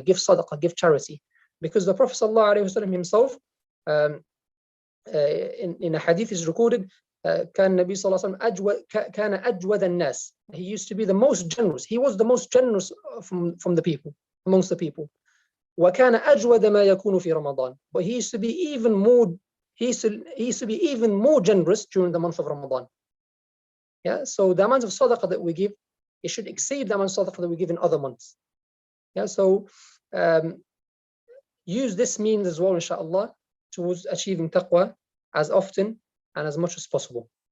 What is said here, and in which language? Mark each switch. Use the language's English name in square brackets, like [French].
[English] Give sadaqah, give charity. Because the Prophet sallallahu alaihi wasallam himself, in a hadith is recorded, [Arabic] كان النبي صلى الله عليه وسلم كان أجود الناس. [English] He used to be the most generous. He was the most generous from the people, amongst the people. [Arabic] وكان أجود ما يكون في رمضان. [English] But he used to be even more. He used to be even more generous during the month of Ramadan. Yeah. So the amount of sadaqah that we give, it should exceed the amount of sadaqah that we give in other months. Yeah. So use this means as well, inshaAllah, towards achieving taqwa as often and as much as possible.